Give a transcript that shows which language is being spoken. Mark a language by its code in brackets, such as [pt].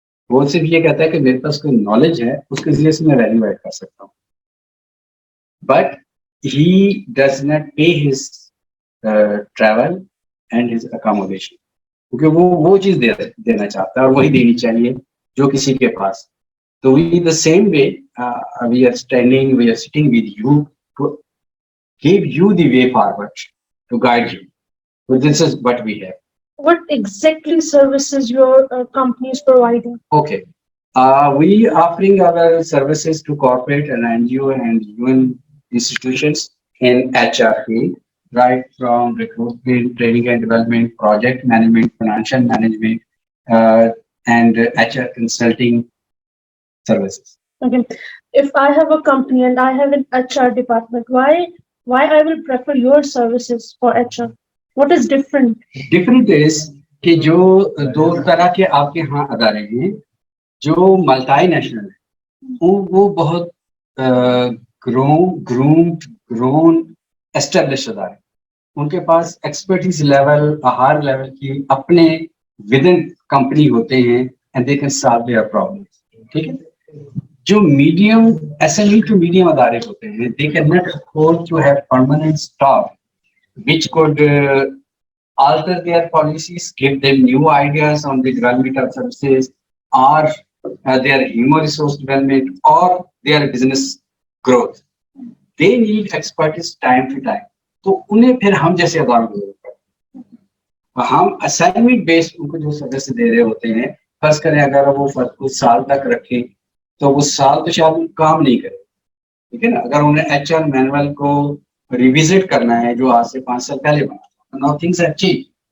[ur] وہ صرف یہ کہتا ہے کہ میرے پاس کوئی نالج ہے, اس کے ذریعے سے میں ویلیو ایڈ کر سکتا ہوں, [en] but he does not pay his travel and his accommodation, [ur] کیونکہ وہ چیز دینا چاہتا ہے اور وہی دینی چاہیے جو کسی کے پاس. [en] تو we the same way we are sitting with you to give you the way forward, to guide you. So this is what we have. What exactly services your company is providing? Okay. We offering our services to corporate and NGO and UN institutions in HR field, right from recruitment, training and development, project management, financial management, and HR consulting services. Okay. If I have a company and I have an HR department, why I will prefer your services for HR? What is different? Different is [ur] کہ جو دو طرح کے آپ کے ہاں ادارے ہیں, جو ملٹائی نیشنل ہیں وہ بہت گرون اسٹیبلش ادارے, ان کے پاس ایکسپرٹیز لیول ہائر لیول کی اپنے ود ان کمپنی ہوتے ہیں [en] And they can solve their problem. [ur] ٹھیک ہے. جو medium S M E to medium ادارے ہوتے ہیں, [en] They can not afford to have permanent staff which could alter their policies, give them new ideas on the development of services or their human resource development or their business growth. They need expertise time to time. [ur] تو انہیں پھر ہم جیسے اداروں کی ضرورت پڑتی ہے. ہم اسائنمنٹ بیسڈ ان کو جو سروس دے رہے ہوتے ہیں, فرض کریں اگر وہ کچھ سال تک رکھیں تو وہ سال تو شاید کام نہیں کرے. ٹھیک ہے نا. اگر انہیں ایچ آر مینول کو ریوزٹ کرنا ہے جو آج سے 5 سال پہلے بنا, [en] Now things have changed.